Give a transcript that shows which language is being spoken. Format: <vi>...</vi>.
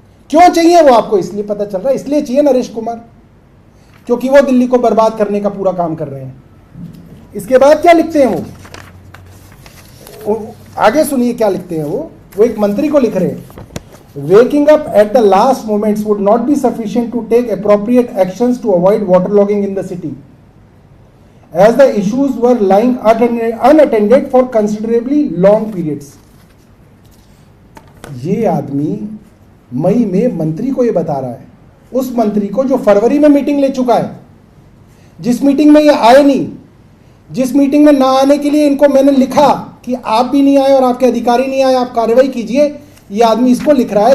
<hi>क्यों चाहिए वो आपको इसलिए पता चल रहा है, इसलिए चाहिए नरेश कुमार क्योंकि वो दिल्ली को बर्बाद करने का पूरा काम कर रहे हैं। इसके बाद क्या लिखते हैं वो आगे सुनिए क्या लिखते हैं वो एक मंत्री को लिख रहे हैं।</hi> <en>Waking up at the last moments would not be sufficient to take appropriate actions to avoid water logging in the city as the issues were lying unattended for considerably long periods.</en> <hi>ये आदमी मई में मंत्री को ये बता रहा है, उस मंत्री को जो फरवरी में मीटिंग ले चुका है, जिस मीटिंग में ये आए नहीं, जिस मीटिंग में ना आने के लिए इनको मैंने लिखा कि आप भी नहीं आए और आपके अधिकारी नहीं आए, आप कार्रवाई कीजिए, ये आदमी इसको लिख रहा है।</hi>